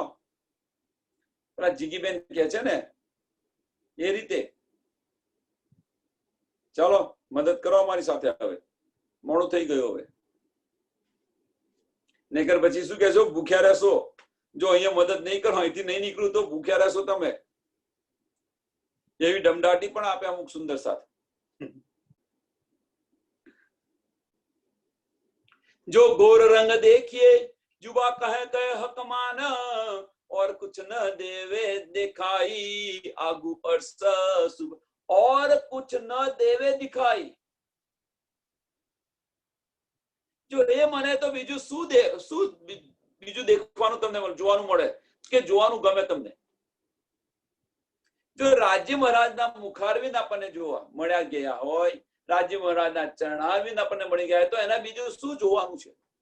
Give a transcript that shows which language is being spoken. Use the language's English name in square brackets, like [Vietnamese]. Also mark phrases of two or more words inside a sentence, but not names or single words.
[Gujarati] પેલા જીગીબેન કહે છે ને એ રીતે, ચાલો મદદ કરો અમારી સાથે. હવે મોડું થઈ ગયું. હવે નહીતર પછી શું કહેશો? ભૂખ્યા રહેશો. જો અહીંયા મદદ નહીં કરો, અહીંથી નહીં નીકળું તો ભૂખ્યા રહેશો તમે. એવી ડમડાટી પણ આપે અમુક સુંદર સાથ. [Hindi] जो गोर रंग देखिए जुबा कहे कहे हक मान, और कुछ न देवे दिखाई आगू पर सुब, और कुछ न देवे दिखाई. [Gujarati] જો એ મને તો બીજું શું બીજું દેખવાનું તમને જોવાનું મળે કે જોવાનું ગમે તમને. જો રાજ્ય મહારાજના મુખારવિંદ આપણને જોવા મળ્યા ગયા હોય, રાજ્ય મહારાજના ચરણારવિંદ આપણને મળી ગયા તો એના બીજું શું જોવાનું છે?